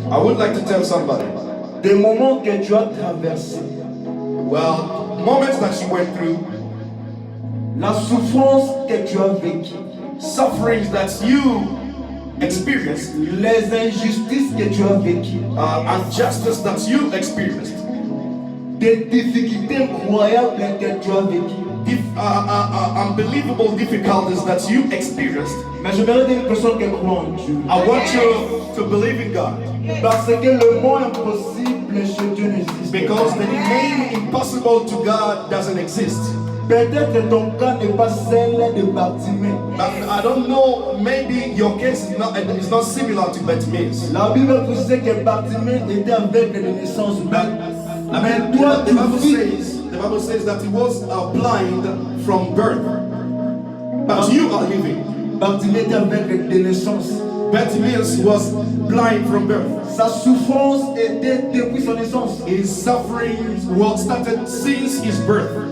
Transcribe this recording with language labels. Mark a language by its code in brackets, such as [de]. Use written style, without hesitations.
[en] I would like to tell somebody, [fr] des moments que tu as traversés, [en] well, moments that you went through, [fr] la souffrance que tu as vécue, [en] sufferings that you experienced, [fr] les injustices que tu as vécues, [en] injustice that you experienced, [fr] des difficultés incroyables que tu as vécues. [en] unbelievable difficulties that you experienced. [fr] Mais j'aimerais dire à une personne qui croit en Dieu. [en] I want you to believe in God, [fr] Parce que le mot impossible chez Dieu n'existe [en] because [fr] pas. [en] the name impossible to God doesn't exist. [fr] Peut-être que ton cas n'est pas celle de Bartimée. [en] I don't know, maybe your case is not similar to Bartimaeus. [fr] La Bible précise que Bartimée était avec de naissance. Mais toi, [en] The [fr] tu vis. [en] The Bible says that he was blind from birth, but you are living. [fr] Bartimée était avec de naissance. [en] Bartimaeus was blind from birth. [fr] Sa souffrance était depuis son naissance. [en] His suffering was started since his birth.